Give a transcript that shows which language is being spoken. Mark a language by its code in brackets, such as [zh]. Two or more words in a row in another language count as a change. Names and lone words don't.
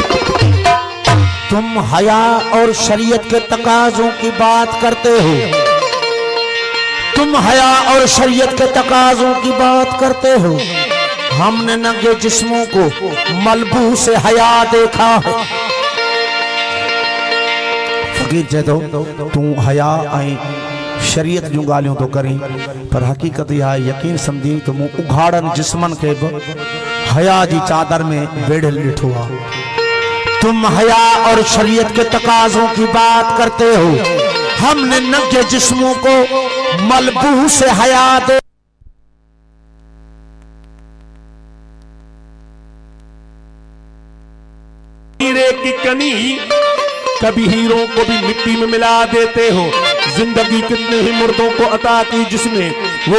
[ur] تم حیا اور شریعت کے تقاضوں کی بات کرتے ہو تم حیا اور شریعت کے تقاضوں کی بات کرتے ہو ہمنے ننگے جسموں کو ملبو سے حیا دیکھا ہے [sd] फकीर चए तो तू हया आई शरीयत जूं ॻाल्हियूं तो करी पर हकीकत इहा यकीन समझी तो मूं उघाड़न जिस्मन के हया जी चादर में बेड़ियल ॾिठो आहे [ur] تم حیا اور شریعت کے تقاضوں کی بات کرتے ہو ہمنے ننگے جسموں کو ملبو سے حیا دے ہیرے کی کنی کبھی ہیروں کو بھی مٹی میں ملا دیتے ہو زندگی کتنے ہی مردوں کو عطا کی جسمیں وہ